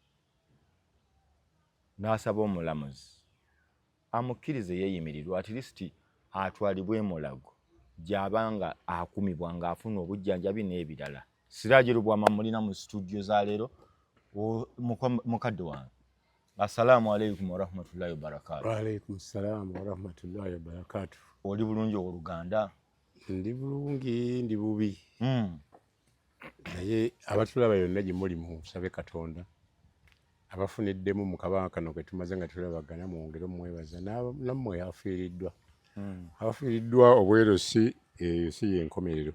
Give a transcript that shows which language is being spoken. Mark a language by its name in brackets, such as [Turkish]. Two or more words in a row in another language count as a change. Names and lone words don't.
[Ganda] N'asaba omulamuzi amukkirize yeeyimirirwa [English] at least [Ganda] atwalibwe mulago gy'abanga akumibwa ng'afuna obujjanjabi n'ebirala. Siraje Lubwama mulina mu studio za leero mukadde wange. [Arabic] السلام عليكم ورحمة الله وبركاته. وعليكم السلام ورحمة الله وبركاته. [Ganda] Oli bulungi oluganda? Ndi bulungi ndi bubi. Naye abatulaba yonna gye muli musabe Katonda abafuniddemu mu kabanga kano ke tumaze nga tulabagana mwongere mwebaza nammwe afiiriddwa. Abafiiriddwa obwero si y'enkomerero.